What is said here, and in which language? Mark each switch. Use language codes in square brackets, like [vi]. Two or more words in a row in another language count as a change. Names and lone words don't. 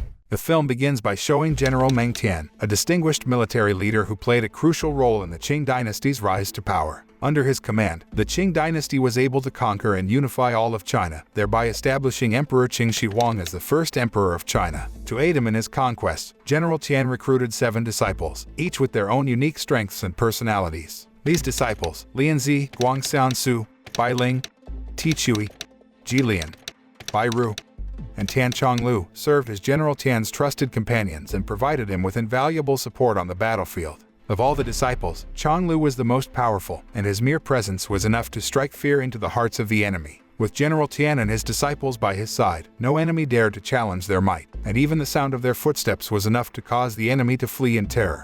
[en] The film begins by showing General Meng Tian, a distinguished military leader who played a crucial role in the Qing dynasty's rise to power. Under his command, the Qing dynasty was able to conquer and unify all of China, thereby establishing Emperor Qin Shi Huang as the first emperor of China. To aid him in his conquests, General Tian recruited 7 disciples, each with their own unique strengths and personalities. These disciples, Lianzi, Guangxian Su, Bai Ling, Ti Chui, Ji Lian, Bai Ru, and Tian Chonglu, served as General Tian's trusted companions and provided him with invaluable support on the battlefield. Of all the disciples, Chonglu was the most powerful, and his mere presence was enough to strike fear into the hearts of the enemy. With General Tian and his disciples by his side, no enemy dared to challenge their might, and even the sound of their footsteps was enough to cause the enemy to flee in terror.